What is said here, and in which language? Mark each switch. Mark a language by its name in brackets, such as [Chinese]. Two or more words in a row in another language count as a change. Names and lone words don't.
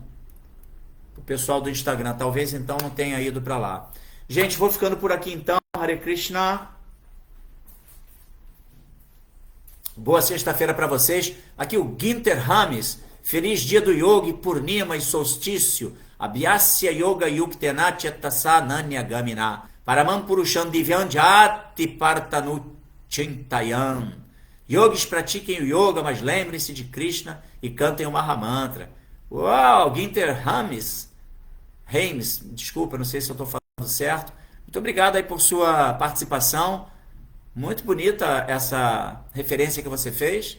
[Portuguese] O pessoal do Instagram. Talvez então não tenha ido para lá. Gente, vou ficando por aqui então. Hare Krishna. Boa sexta-feira para vocês. Aqui o Ginter Rames. Feliz dia do Yogi, Purnima e solstício. [Sanskrit] अभ्यास योग युक्तेन चेतसा नान्य गामिना. परमं पुरुषं दिव्यं याति पार्थानु चिन्तयन्. [Portuguese] Yogis pratiquem o yoga, mas lembrem-se de Krishna e cantem o Mahamantra. Uau, Ginter Rames, desculpa, não sei se eu estou falando certo. Muito obrigado aí por sua participação. Muito bonita essa referência que você fez.